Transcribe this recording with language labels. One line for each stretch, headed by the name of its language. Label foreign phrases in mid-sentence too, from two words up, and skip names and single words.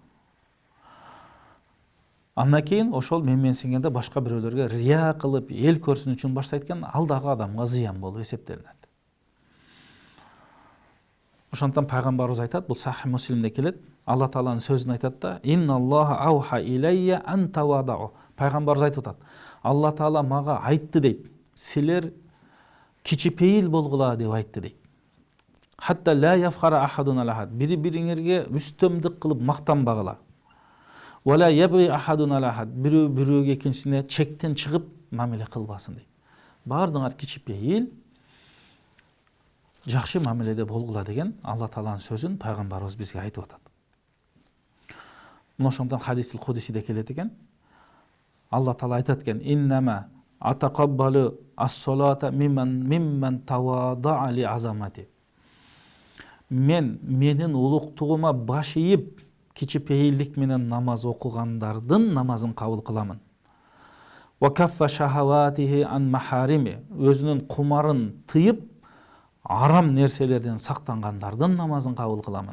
Kyrgyz: Андан кийин ошол менменсигенде башка бирөөлөргө рия кылып, эл көрсүн үчүн баштайт экен, ал дагы адамга зыян болуп эсептелинет. Ошондон пайгамбарыбыз айтат, бул Сахih Муслимде келет, Алла Тааланын сөзүн айтат да:
Arabic: "إن الله أوحى إلي أن تواضعوا".
Kyrgyz: Пайгамбарыбыз айтып атат, Алла Таала мага айтты дейт, силер кичипейил болгула деп айтты дейт.
Arabic: حتى لا يفخر أحد على أحد.
Kyrgyz: Бири-бириңерге үстөмдүк кылып мактанбагыла.
Arabic: ولا يبغي أحد على أحد.
Kyrgyz: Бирөө-бирөөгө экинчисине чектен чыгып мамиле кылбасын дейт. Баардыгыңар кичипейил, жакшы мамиледе болгула деген Алла Тааланын сөзүн пайгамбарыбыз бизге айтып атат. Мына ошондон
Arabic: الحديث القدسي
Kyrgyz: келет экен. Алла Таала айтат экен:
Arabic: "إنما أتقبل الصلاة ممن تواضع لعظمتي".
Kyrgyz: Менин улуктугума баш ийип, кичипейилдик менен намаз окугандардын намазын кабыл кыламын.
Arabic: وكف شهواته عن محارمي.
Kyrgyz: Өзүнүн кумарын тыйып, арам нерселерден сактангандардын намазын кабыл кыламын.